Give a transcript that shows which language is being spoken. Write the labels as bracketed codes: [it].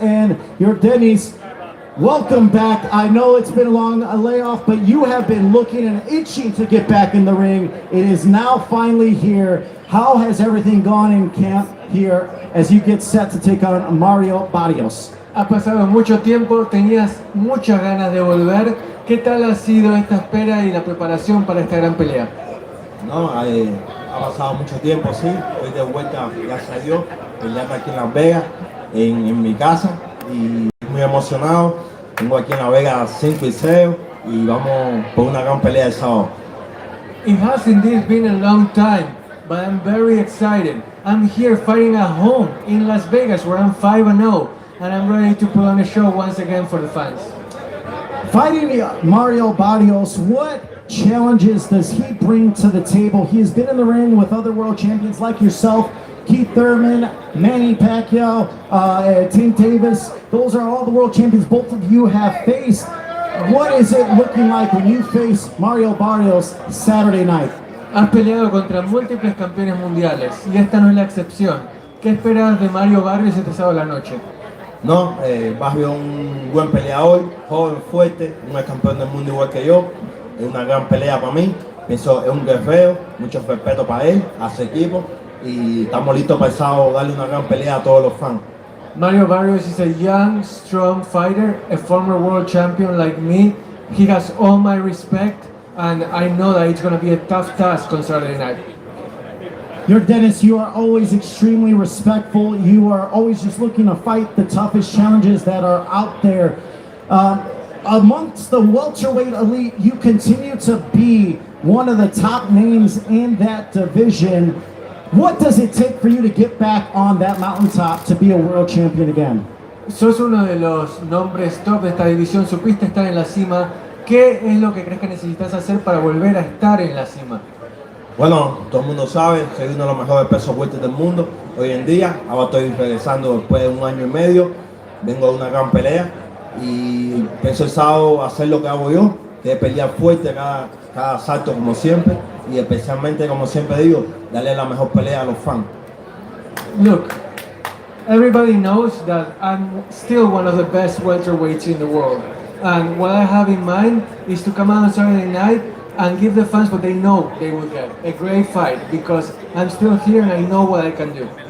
[en] And your Dennis, welcome back. I know it's been a long layoff, but you have been looking and itching to get back in the ring. It is now finally here. How has everything gone in camp here as you get set to take on Mario Barrios? [es] Ha pasado mucho tiempo, tenías muchas ganas de volver. ¿Qué tal ha sido esta espera y la preparación para esta gran pelea? No, ha pasado mucho tiempo, sí. Hoy de vuelta, gracias a Dios, peleando aquí en Las Vegas, en mi casa, y muy emocionado. Tengo aquí en Las Vegas 5 y 0 y vamos por una gran pelea el sábado. [en] It has indeed been a long time, but I'm very excited. I'm here fighting at home in Las Vegas, where I'm 5-0, and I'm ready to put on a show once again for the fans. Fighting Mario Barrios, what challenges does he bring to the table? He has been in the ring with other world champions like yourself, Keith Thurman, Manny Pacquiao, Tank Davis. Those are all the world champions both of you have faced. What is it looking like when you face Mario Barrios Saturday night? [es] Has peleado contra múltiples campeones mundiales y esta no es la excepción. ¿Qué esperas de Mario Barrios este sábado a la noche? No, Barrios es un buen peleador, joven, fuerte, un ex campeón del mundo igual que yo. Es una gran pelea para mí. Pienso es un guerrero, mucho respeto para él, a su equipo y estamos listos para el sábado darle una gran pelea a todos los fans. [en] Mario Barrios is a young, strong fighter, a former world champion like me. He has all my respect, and I know that it's going to be a tough task on Saturday night. Your Dennis, you are always extremely respectful. You are always just looking to fight the toughest challenges that are out there. Amongst the welterweight elite, you continue to be one of the top names in that division. What does it take for you to get back on that mountaintop to be a world champion again? [es] Sos uno de los nombres top de esta división, supiste estar en la cima. ¿Qué es lo que crees que necesitas hacer para volver a estar en la cima? Bueno, todo el mundo sabe, soy uno de los mejores pesos fuertes del mundo hoy en día. Ahora estoy regresando después de 1 año y medio. Vengo de una gran pelea y pienso el sábado hacer lo que hago yo, que es pelear fuerte cada asalto como siempre y especialmente, como siempre digo, darle la mejor pelea a los fans. [en] Look, everybody knows that I'm still one of the best welterweights in the world. And what I have in mind is to come out on Saturday night and give the fans what they know they will get. A great fight, because I'm still here and I know what I can do.